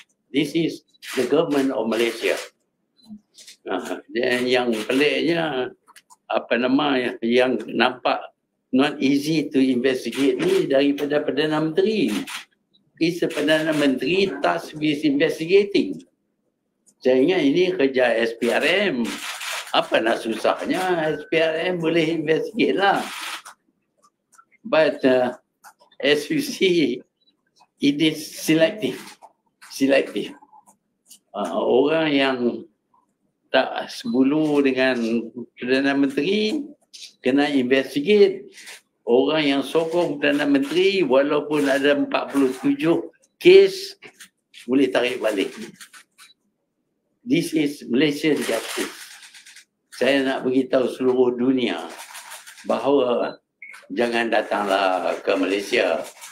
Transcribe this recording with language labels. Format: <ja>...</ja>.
<en>This is the government of Malaysia.</en> <ms>Dan yang peliknya, yang nampak</ms> <en>not easy to investigate</en> <ms>ni daripada Perdana Menteri.</ms> <en>is the Perdana Menteri tasked with investigating.</en> <ms>Saya ingat ini kerja SPRM. Apa nak susahnya? SPRM boleh investigate lah.</ms> <en>But as you see, it is selective.</en> <ms>Orang yang tak sebulu dengan Perdana Menteri kena investigate. Orang yang sokong Perdana Menteri walaupun ada 47 kes boleh tarik balik.</ms> <en>This is Malaysian justice.</en> <ms>Saya nak beritahu seluruh dunia bahawa jangan datanglah ke Malaysia.</ms>